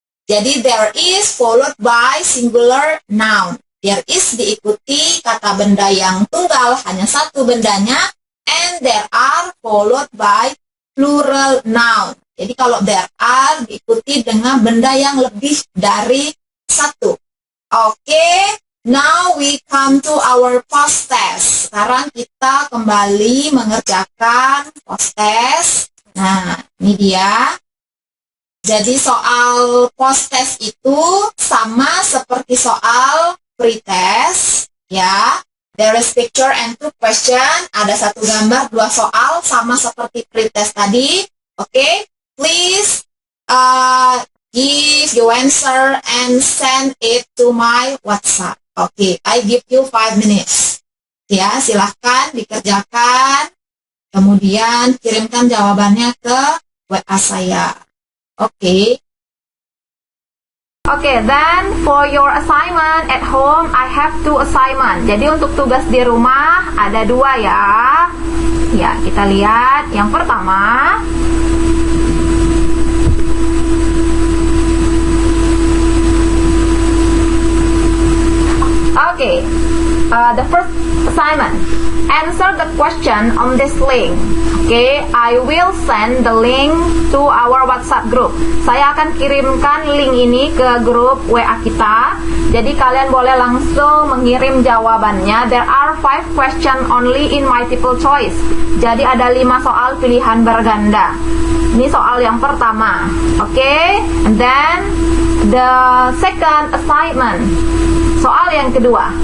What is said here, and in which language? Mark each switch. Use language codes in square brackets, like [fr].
[id] Jadi [en] there is followed by singular noun. [id] There is diikuti kata benda yang tunggal, hanya satu bendanya. [en] And there are followed by plural noun. [id] Jadi kalau there are diikuti dengan benda yang lebih dari satu. [en] Oke, now we come to our post test. [id] Sekarang kita kembali mengerjakan post test. Nah, ini dia. Jadi soal post test itu sama seperti soal pretest, ya. [en] There is picture and two question. [id] Ada satu gambar, dua soal, sama seperti pretest tadi. [en] Okay, please give your answer and send it to my WhatsApp. Okay, I give you 5 minutes. [id] Ya, silahkan dikerjakan. Kemudian kirimkan jawabannya ke WA saya. [en] Okay. Okay, then for your assignment at home, I have 2 assignment. [id] Jadi untuk tugas di rumah ada 2 ya. Ya, kita lihat. Yang pertama, [en] okay, the first assignment, answer the question on this link. Okay, I will send the link to our WhatsApp group. [id] Saya akan kirimkan link ini ke grup WA kita. Jadi kalian boleh langsung mengirim jawabannya. [en] There are 5 questions only in multiple choice. [id] Jadi ada 5 soal pilihan berganda. Ini soal yang pertama. [en] Okay, and then the second assignment. [id] Soal yang kedua.